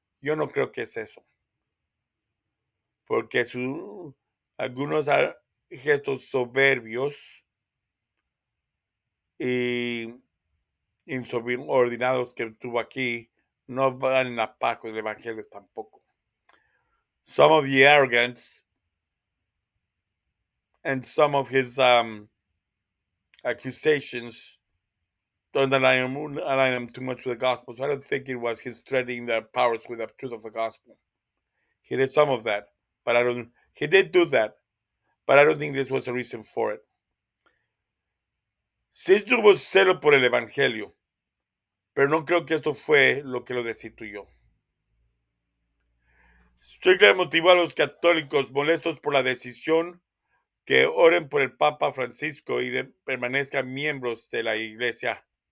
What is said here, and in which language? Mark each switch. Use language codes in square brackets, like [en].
[es] Yo no creo que es eso, porque algunos gestos soberbios y insubordinados que tuvo aquí no van en la par con el evangelio tampoco. [en] Some of the arrogance and some of his accusations don't align him too much with the gospel. So I don't think it was his threatening the powers with the truth of the gospel. He did some of that, but he did do that, but I don't think this was the reason for it. [es] Sí tuvo celo por el evangelio, pero no creo que esto fue lo que lo destituyó. Strickland motivó a los católicos molestos por la decisión que oren por el Papa Francisco y permanezcan miembros de la Iglesia.